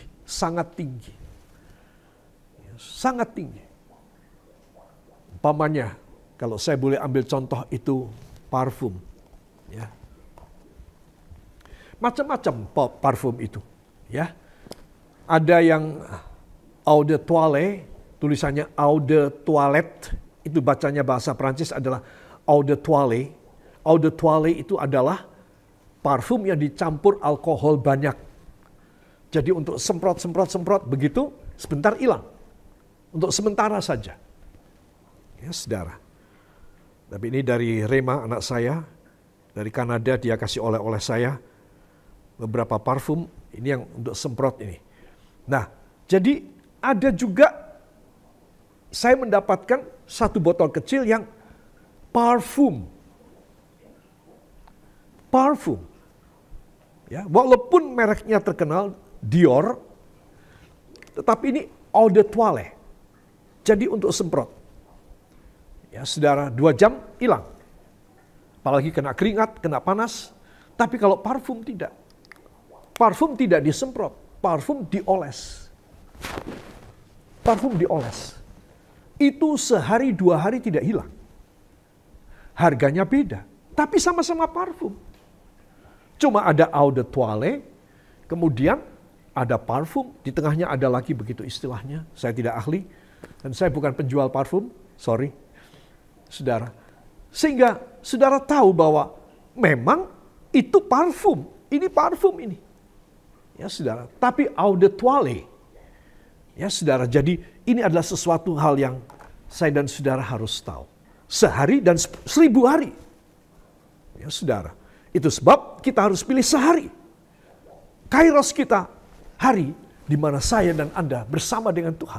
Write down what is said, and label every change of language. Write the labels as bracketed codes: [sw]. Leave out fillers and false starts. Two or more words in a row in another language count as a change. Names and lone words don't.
[id] Sangat tinggi. Sangat tinggi. Umpamanya, kalau saya boleh ambil contoh itu parfum. Ya. Macam-macam parfum itu. Ya. Ada yang [fr] eau de toilette, [id] tulisannya [fr] eau de toilette, [id] itu bacanya bahasa Prancis adalah [fr] eau de toilette. Eau de toilette [id] itu adalah parfum yang dicampur alkohol banyak. Jadi untuk semprot begitu, sebentar hilang. Untuk sementara saja. Ya, saudara. Tapi ini dari Rema, anak saya. Dari Kanada, dia kasih oleh-oleh saya. Beberapa parfum, ini yang untuk semprot ini. Nah, jadi ada juga saya mendapatkan satu botol kecil yang parfum. Parfum. Ya, walaupun mereknya terkenal Dior, tetapi ini [fr] eau de toilette. [id] Jadi untuk semprot. Ya, saudara, 2 jam hilang. Apalagi kena keringat, kena panas. Tapi kalau parfum tidak. Parfum tidak disemprot, parfum dioles. Parfum dioles. Itu sehari 2 hari tidak hilang. Harganya beda, tapi sama-sama parfum. Cuma ada [fr] eau de toilette, [id] kemudian ada parfum, di tengahnya ada lagi begitu istilahnya. Saya tidak ahli, dan saya bukan penjual parfum, sorry. Saudara. Sehingga saudara tahu bahwa memang itu parfum, ini parfum ini. Ya saudara, tapi [fr] eau de toilette. [id] Ya saudara, jadi ini adalah sesuatu hal yang saya dan saudara harus tahu. Sehari dan 1000 hari. Ya saudara, itu sebab kita harus pilih sehari. Kairos kita hari di mana saya dan Anda bersama dengan Tuhan.